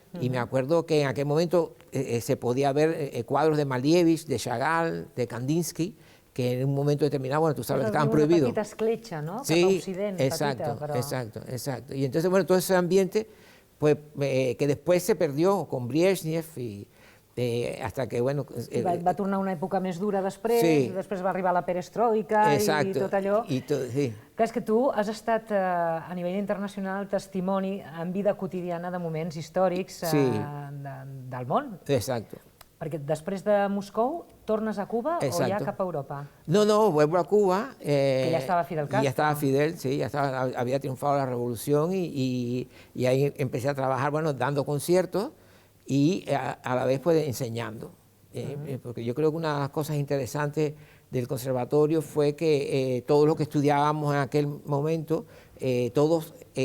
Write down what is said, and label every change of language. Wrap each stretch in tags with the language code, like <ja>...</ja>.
<es>Y me acuerdo que en aquel momento se podía ver cuadros de Malevich, de Chagall, de Kandinsky, que en un momento determinado, bueno, tú sabes, que estaban prohibidos.</es> <ca>Una petita escletxa, no?</ca> <es>Sí,</es> <ca>Cap a Occident,</ca> <es>exacto,</es> <ca>petita, però...</ca> <es>exacto. Y entonces, bueno, todo ese ambiente, pues, que después se perdió con Brezhnev y hasta que, bueno...</es> <ca>va tornar una època més dura després,</ca> <es>sí.</es> <ca>Després va arribar la perestroika i tot allò.</ca> <es>Sí.</es> <ca>Clar, és que tu has estat a nivell internacional testimoni en vida quotidiana de moments històrics del món.</ca> <es>Exacto.</es> <ca>Perquè després de Moscou tornes a Cuba o ja cap a Europa?</ca> <es>No, vuelvo a Cuba. Que ya estaba Fidel Castro. Ya estaba Fidel, sí, había triunfado la revolución y ahí empecé a trabajar, bueno, dando conciertos y a la vez pues enseñando. Porque yo creo que una de las cosas interesantes del conservatorio fue que todos los que estudiábamos en aquel momento, todos</es>